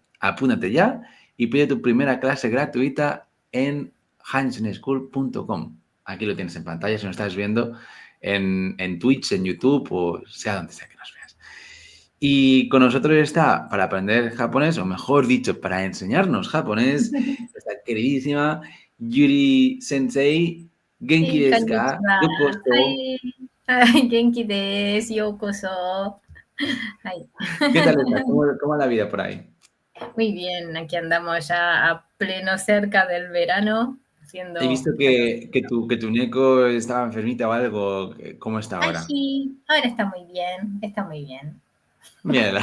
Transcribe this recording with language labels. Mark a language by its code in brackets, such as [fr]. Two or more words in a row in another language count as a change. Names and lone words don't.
[es] Apúntate ya y pide tu primera clase gratuita en hanyochaneschool.com. Aquí lo tienes en pantalla si nos estás viendo en Twitch, en YouTube o sea donde sea que nos veas. Y con nosotros está, para aprender japonés, o mejor dicho, para enseñarnos japonés, nuestra queridísima Yuri Sensei. [ja] Genki はい、こ desu んにち ka? は。 Yokoso. はい。はい、元気です。ようこそ。はい。 [es] ¿Qué tal estás? ¿Cómo va la vida por ahí? Muy bien, aquí andamos ya a pleno cerca del verano, He haciendo visto calor. que tu Neko estaba enfermita o algo. ¿Cómo está Ay, ahora? sí, ahora está muy bien, está muy bien. Mira,